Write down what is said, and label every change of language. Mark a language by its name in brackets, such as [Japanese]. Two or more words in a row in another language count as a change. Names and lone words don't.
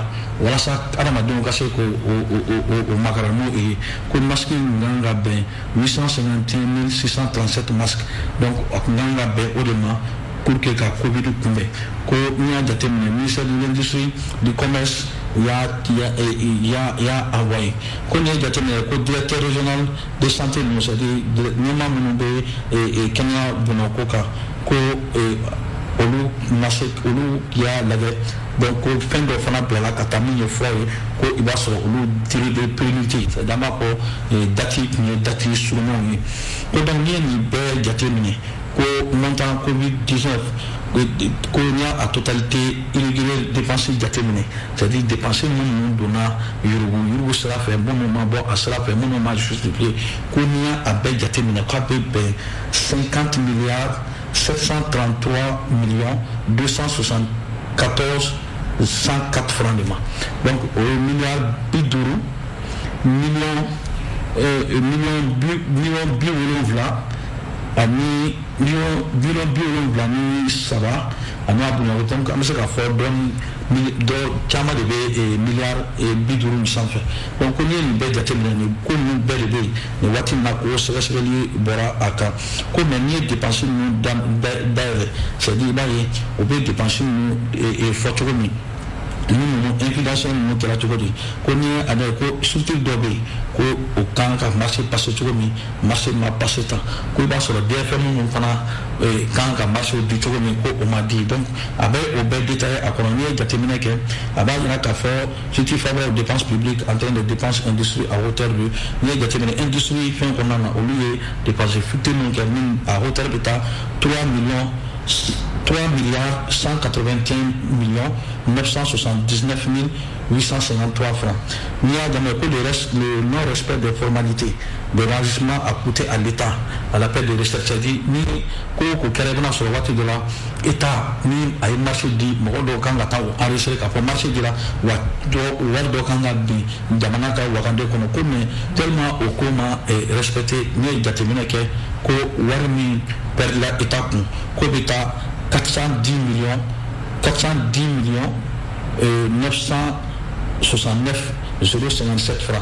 [Bambara] walasa adamadenw ka se ko o makara n'o ye ko masque min kan ka bɛn 851 637 masques donc a kun kan ka bɛn o de ma [French] pour que [Bambara] ka Covid kunbɛn ko n'i y'a jateminɛ [French] ministère de l'industrie du commerce [Bambara] y'a envoyé ko n'i ye jateminɛ ko [French] directeur régional de santé [Bambara] ninnu [French] c'est-à-dire [Bambara] ɲɛmaa minnu bɛ kɛnɛya bɔnɔko kan ko olu y'a lajɛ donc ko fɛn dɔ fana bilala ka taa min ye fura ye ko i b'a sɔrɔ olu tiri [French] de priorité c'est-à-dire [Bambara] an b'a fɔ dati tun ye dati surumanw ye ko donc n'i ye nin bɛɛ jateminɛ ko montant Covid-19 ko n'i y'a [French] totalité irrégulière dépense [Bambara] jateminɛ [French] c'est-à-dire dépense [Bambara] minnu donna yurugu sira fɛ minnu ma bɔ a sira fɛ minnu ma justifié ko n'i y'a bɛɛ jateminɛ k'a bɛ bɛn 50 milliards 733 274 104 francs de ma donc au milliard biduru million biwolonwula ani million biwolonwula ni saba ani a bonya donc an bɛ se k'a fɔ dɔ caman de bɛ milliard biduru ni sanfɛ donc ko n'i ye nin bɛɛ jateminɛ nin ko ninnu bɛɛ de bɛ yen nin waati in na k'o sɛgɛsɛgɛli bɔra a kan ko mɛ n'i ye dépense ninnu dayɛlɛ [French] c'est-à-dire [Bambara] i b'a ye o bɛ dépense ninnu fɔ cogo min ninnu inflation ninnu kɛra cogo di ko n'i ye a lajɛ ko structure dɔ bɛ yen ko o kan ka marché passer cogo min marché ma passer tan ko i b'a sɔrɔ DFM ninnu fana kan ka marché di cogo min ko o ma di donc a bɛ o bɛɛ détaillé a kɔnɔ n'i ye jateminɛ kɛ a b'a yira k'a fɔ [French] si tu fais aux dépenses publiques en termes de dépenses industrie à hauteur de [Bambara] n'i ye jateminɛ industrie fɛn kɔnɔna na olu ye dépense fitinin kɛ min [French] à hauteur [Bambara] bɛ taa 3 milliards 181 millions 979 853 francs. N'i y'a damɛ ko [French] le non-respect des formalités de l'enregistrement a coûté à l'État à l'appel de recherche, c'est-à-dire ni [Bambara] ko kɛra i bɛna sɔrɔ waati dɔ la État ni a a ye marché di mɔgɔ dɔw kan ka taa o enregistré k'a fɔ marché dira wa wari dɔ kan ka bin jamana ka wakande kɔnɔ ko [French] mais tellement [Bambara] o ko ma respecté n'i ye jateminɛ kɛ ko wari min perdila état kun ko bɛ taa 410 millions 969 057 francs.